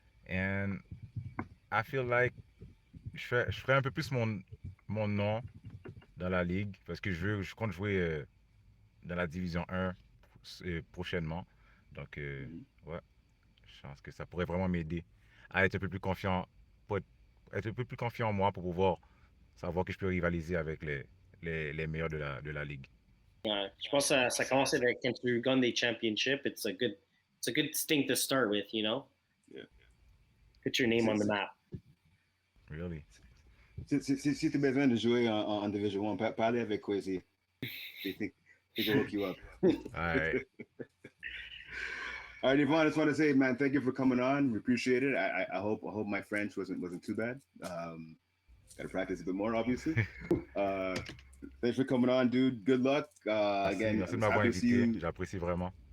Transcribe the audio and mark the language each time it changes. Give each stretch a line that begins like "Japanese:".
English: And I feel like
French: je ferais un peu plus mon nom dans la ligue parce que je compte jouer dans la division 1 prochainement. Donc, ouais, je pense que ça pourrait vraiment m'aider à être un peu plus confiant, pour être un peu plus confiant en moi pour pouvoir savoir que je peux rivaliser avec les meilleurs de la ligue. Ouais, je pense que ça commence avec quand tu gagnes des championships.
English: It's a good thing to start with, you know? Yeah. Put your name on the map. Really?
French: Si tu as besoin de jouer en Division 1, parlez avec Quaysie.
English: They can hook you up. All right. All right, Yvan, I just want to say, man, thank you for coming on. We appreciate it. I hope my French wasn't too bad. Got to practice a bit more, obviously. Thanks for coming on, dude. Good luck. Again,
French: merci de m'avoir invité. J'apprécie vraiment.